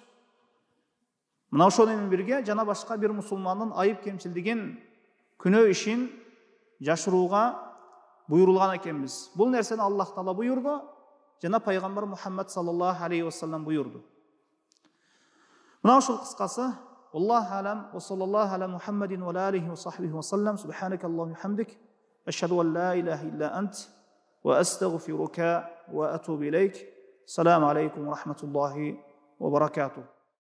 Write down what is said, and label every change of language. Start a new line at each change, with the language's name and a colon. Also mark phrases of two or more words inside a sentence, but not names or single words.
Kyrgyz: Мына ошол менен бирге жана башка бир мусулмандын айып кемчилигин, күнөө ишин жашырууга буйрулган экенбиз. Бул нерсени Аллах Таала буйурду, жана пайгамбар Мухаммад
Arabic: صلى الله عليه وسلم
Kyrgyz: буйурду. Мына ушул кыскасы.
Arabic: الله أعلم وصلى الله على محمد وعليه وصحبه وسلم. سبحانك اللهم وبحمدك أشهد أن لا إله إلا أنت أستغفرك وأتوب إليك. السلام عليكم ورحمة الله وبركاته.